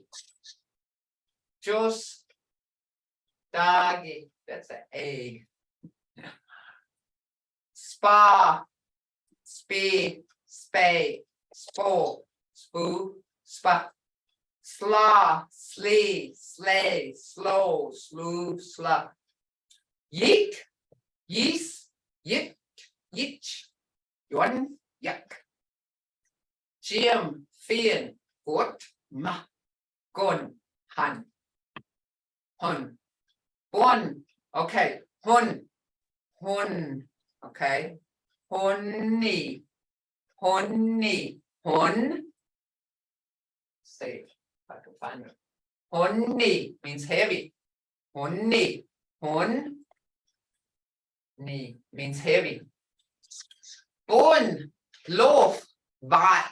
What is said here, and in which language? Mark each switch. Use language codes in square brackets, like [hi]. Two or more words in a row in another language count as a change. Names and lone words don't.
[en] Just, doggy. That's an egg. Spa, spade, spade, spoo, spoo, spa. sla, slee, slay, slow, slew, sluck. Yeek, yeast, yik, yitch, yon, yak. Jim, fin, got, ma, gun, hun. Hun. One. Okay. Hun. Hun. Okay. Honey. Honey. Hun. See if I can find it. Honey means heavy. Honey. Hun. Knee means heavy. Bun. Loaf. Vat.